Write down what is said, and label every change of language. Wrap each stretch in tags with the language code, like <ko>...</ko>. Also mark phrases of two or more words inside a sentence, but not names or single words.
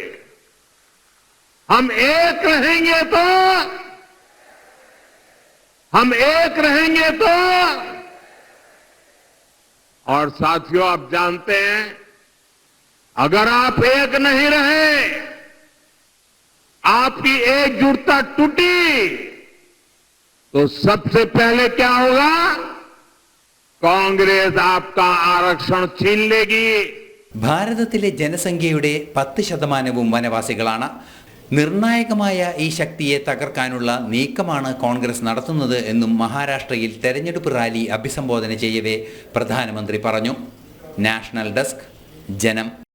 <hi>हम एक रहेंगे तो हम एक रहेंगे तो, और साथियों आप जानते हैं, अगर आप एक नहीं रहे, आपकी एकजुटता टूटी, तो सबसे पहले क्या होगा? कांग्रेस आपका आरक्षण छीन लेगी.</hi> <ml>ഭാരതത്തിലെ ജനസംഖ്യയുടെ 10% വനവാസികളാണ്. നിർണായകമായ ഈ ശക്തിയെ തകർക്കാനുള്ള നീക്കമാണ് കോൺഗ്രസ് നടത്തുന്നത് എന്നും മഹാരാഷ്ട്രയിൽ തെരഞ്ഞെടുപ്പ് റാലി അഭിസംബോധന ചെയ്യവേ പ്രധാനമന്ത്രി പറഞ്ഞു. നാഷണൽ ഡെസ്ക്, ജനം.</ml>